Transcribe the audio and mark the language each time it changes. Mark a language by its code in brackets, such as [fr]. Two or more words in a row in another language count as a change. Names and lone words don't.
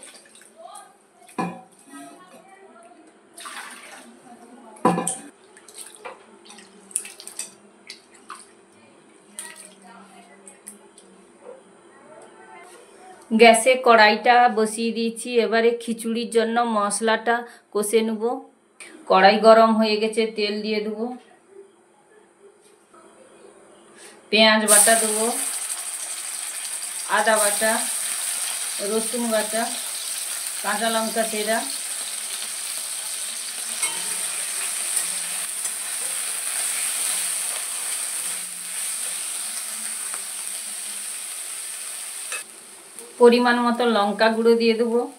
[bn] গ্যাসে কড়াইটা বসিয়ে দিয়েছি। এবারে খিচুড়ির জন্য মশলাটা কষে নেব। কড়াই গরম হয়ে গেছে, তেল দিয়ে দেবো। পেঁয়াজ বাটা দেবো, আদা বাটা, রসুন বাটা, কাঁচা লঙ্কা চেরা, পরিমাণ মতো লঙ্কা গুঁড়ো দিয়ে দেবো,